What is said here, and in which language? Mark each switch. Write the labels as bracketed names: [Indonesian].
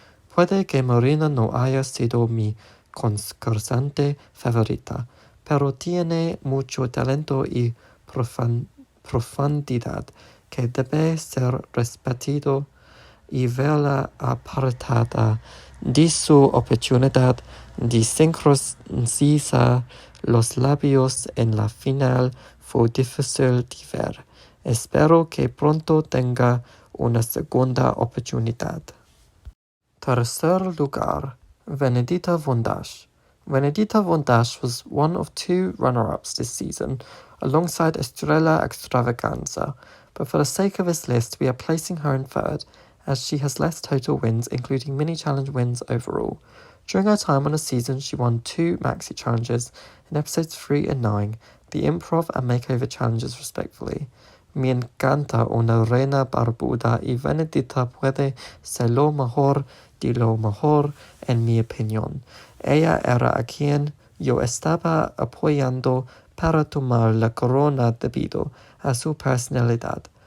[Spanish] Puede que Marina no haya sido mi concursante favorita, pero tiene mucho talento y profundidad que debe ser respetado y verla apartada de su oportunidad de sincronizar los labios en la final fue difícil de ver. Espero que pronto tenga una segunda oportunidad. Tercer lugar, Venedita Vondash. [English] Venedita Vondash was one of 2 runner-ups this season, alongside Estrella Extravaganza, but for the sake of this list, we are placing her in 3rd, as she has less total wins, including mini-challenge wins overall. During her time on the season, she won 2 maxi challenges in episodes 3 and 9, the improv and makeover challenges respectively. [Spanish] Me encanta una reina barbuda y Venedita puede ser lo mejor de lo mejor en mi opinión. Ella era a quien yo estaba apoyando para tomar la corona debido a su personalidad.